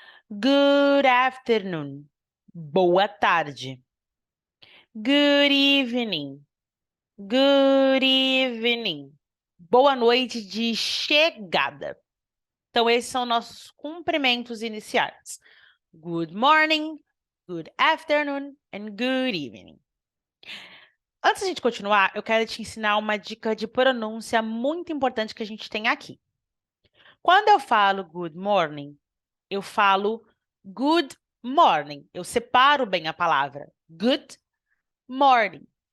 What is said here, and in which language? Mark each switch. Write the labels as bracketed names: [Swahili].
[English] Good afternoon. [Portuguese] Boa tarde. [English] Good evening. Good evening. [Portuguese] Boa noite de chegada. Então, esses são nossos cumprimentos iniciais. [English] Good morning, good afternoon, and good evening. [Portuguese] Antes de a gente continuar, eu quero te ensinar uma dica de pronúncia muito importante que a gente tem aqui. Quando eu falo [English] good morning, [Portuguese] eu falo good morning. Eu separo bem a palavra. [English] Good morning.